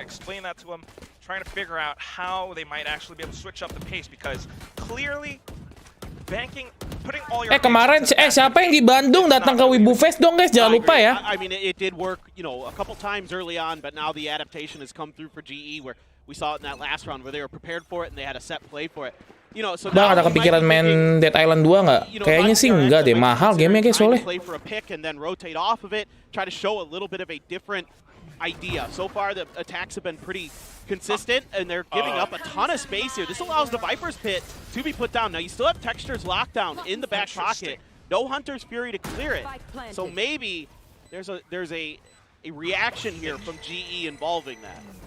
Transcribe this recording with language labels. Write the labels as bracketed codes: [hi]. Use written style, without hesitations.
[en] Explain that to them, trying to figure out how they might actually be able to switch up the pace because clearly banking, putting all your [id] Kemarin siapa yang di Bandung datang ke Wibu Fest dong guys, jangan lupa ya. [en] I mean, it did work, a couple times early on, but now the adaptation has come through for GE where we saw it in that last round where they were prepared for it and they had a set play for it. So [id] Bang, ada kepikiran main Dead Island 2 nggak? Kayaknya sih enggak deh, mahal gamenya guys soalnya. [en] Play for a pick and then rotate off of it, try to show a little bit of a different idea. So far, the attacks have been pretty consistent, and they're giving up a ton of space here. This allows the Viper's Pit to be put down. Now, you still have Texture's lockdown in the back pocket. No Hunter's Fury to clear it. So maybe there's a reaction here from GE involving that.